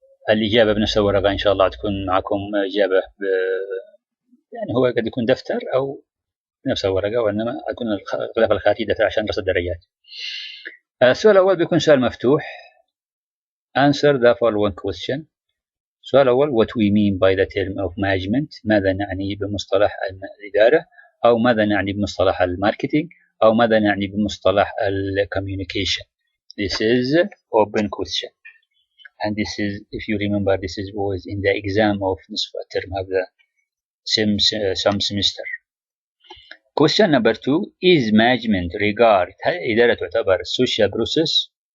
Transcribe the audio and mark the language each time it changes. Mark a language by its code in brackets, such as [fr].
[ar] الإجابة بنفس الورقة إن شاء الله تكون معكم إجابة يعني هو قد يكون دفتر أو نفس الورقة، وإنما تكون الغلاف الخارجي دفتر عشان رصد الدرجات. السؤال الأول بيكون سؤال مفتوح. [en] Answer the following question. [ar] السؤال الأول [en] what we mean by the term of management. [ar] ماذا نعني بمصطلح الإدارة، أو ماذا نعني بمصطلح الماركتينج، أو ماذا نعني بمصطلح communication. [en] This is open question, and this is, if you remember, this is was in the exam of [ar] نصف الترم [en] of the some semester. Question number 2, is management regard [ar] هل الإدارة تعتبر [en] social process?